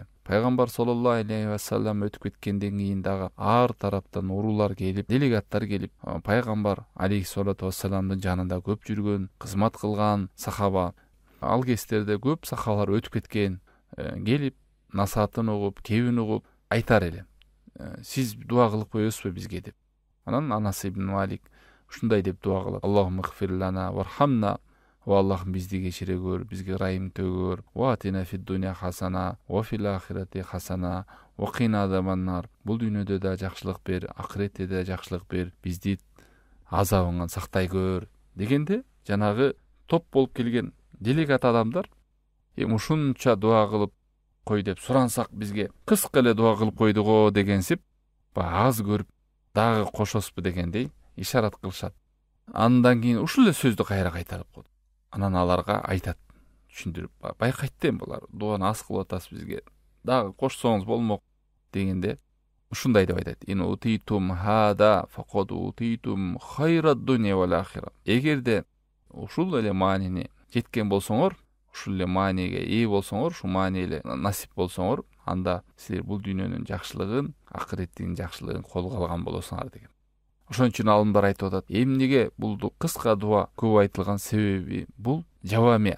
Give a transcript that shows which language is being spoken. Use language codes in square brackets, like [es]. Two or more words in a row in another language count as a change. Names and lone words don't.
[ky] Пайгамбар [ar] صلى الله عليه وسلم [ky] өтүп кеткенден кийин дагы ар тараптан уруулар келип, делегаттар келип, пайгамбар алейхиссалату вассаламдын жанында көп жүргөн, кызмат кылган сахаба. Ал кездерде көп сахабалар өтүп кеткен, келип, насаатын угуп, кебин угуп айтар эле. Сиз дуа кылып коесузбу бизге деп. Анан Анас ибн Малик ушундай деп дуа кылат. [ar] اللهم اغفر لنا وارحمنا. [ky] Ва Аллахым бизди кечире көр, бизге райым төгөр. [ar] وآتنا في الدنيا حسنة، وفي الآخرة حسنة، وقنا عذاب النار. [ky] Бул дүйнөдө да жакшылык бер, акыретте да жакшылык бер, бизди азабыңан сактай көр дегенде, жанагы топ болуп келген делегат адамдар ушунча дуа кылып кой деп сурансак бизге кыска эле дуа кылып койду го дегенсип, аз көрүп дагы кошосузбу дегендей ишарат кылышат. Андан кийин ушул эле сөздү кайра кайтарып койду. Анан аларга айтат, түшүндүрүп, байкайттен булар дуаны аз кылып атасыз бизге, дагы кошсоңуз болмок дегенде ушундай деп айтат. [ar] إن أوتيتم هذا فقد أوتيتم خير الدنيا والآخرة. [ky] Эгерде ушул эле маанини жеткен болсоңор, ушул эле мааниге ээ болсоңор, ушул маани эле насип болсоңор, анда силер бул дүйнөнүн жакшылыгын, акыреттин жакшылыгын колго алган болосуңар деген. Ошон үчүн алымдар айтып атат. Эмнеге бул кыска дуа көп айтылган себеби бул жавами.